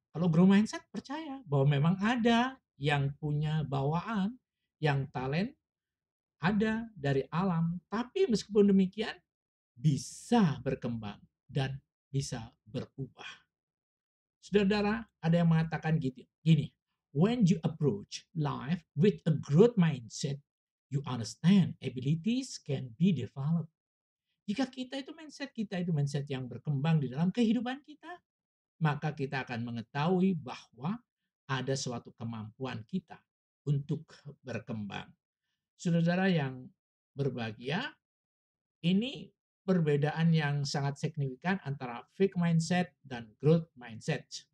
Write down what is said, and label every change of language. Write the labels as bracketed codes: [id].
[id] Kalau grow mindset percaya bahwa memang ada yang punya bawaan, yang talent ada dari alam, tapi meskipun demikian bisa berkembang dan bisa berubah. Saudara-saudara, ada yang mengatakan gini, [en] When you approach life with a growth mindset, you understand abilities can be developed. [id] Jika kita itu mindset yang berkembang di dalam kehidupan kita, maka kita akan mengetahui bahwa ada suatu kemampuan kita untuk berkembang. Saudara yang berbahagia, ini perbedaan yang sangat signifikan antara fixed mindset dan growth mindset.